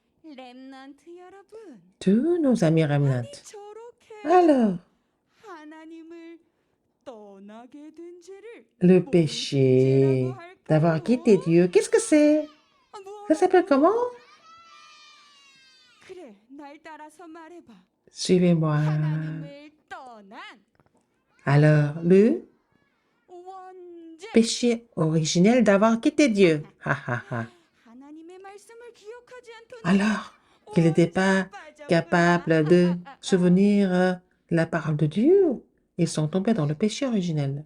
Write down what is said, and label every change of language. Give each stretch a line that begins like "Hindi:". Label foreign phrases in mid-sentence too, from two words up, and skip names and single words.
Korean: 렘넌트 여러분,
French: Tous nos amis remnants.
Korean: 저렇게
French: Alors,
Korean: 하나님을 떠나게 된 죄를
French: le
Korean: 뭔
French: péché
Korean: 죄라고 할까요?
French: d'avoir quitté Dieu, qu'est-ce que c'est? Ça s'appelle comment?
Korean: 그래, 날 따라서 말해봐.
French: Suivez-moi.
Korean: 하나님을 떠난
French: Alors, le
Korean: 원죄.
French: péché originel d'avoir quitté Dieu. Ha ha ha.
Korean: 하나님의 말씀을 기억하지 않던
French: Alors qu'il n'était pas capable de souvenir la parole de Dieu, ils sont tombés dans le péché originel.